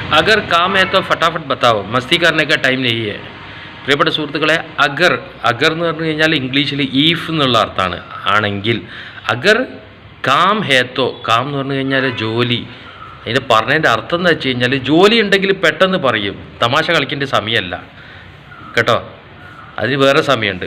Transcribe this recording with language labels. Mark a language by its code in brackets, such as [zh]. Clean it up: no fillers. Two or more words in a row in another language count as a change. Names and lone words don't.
[hi] अगर काम है तो फटाफट बताओ, मस्ती करने का टाइम नहीं है. [ml] പ്രിയപ്പെട്ട സുഹൃത്തുക്കളെ, അഗർ എന്ന് പറഞ്ഞു കഴിഞ്ഞാൽ ഇംഗ്ലീഷിൽ ഈഫ് എന്നുള്ള അർത്ഥമാണ്, ആണെങ്കിൽ. [hi] अगर काम है तो, [ml] കാം എന്ന് പറഞ്ഞു കഴിഞ്ഞാൽ ജോലി. അതിന് പറഞ്ഞതിൻ്റെ അർത്ഥം എന്ന് വെച്ച് കഴിഞ്ഞാൽ ജോലി ഉണ്ടെങ്കിൽ പെട്ടെന്ന് പറയും, തമാശ കളിക്കേണ്ട സമയമല്ല കേട്ടോ, അതിന് വേറെ സമയമുണ്ട്.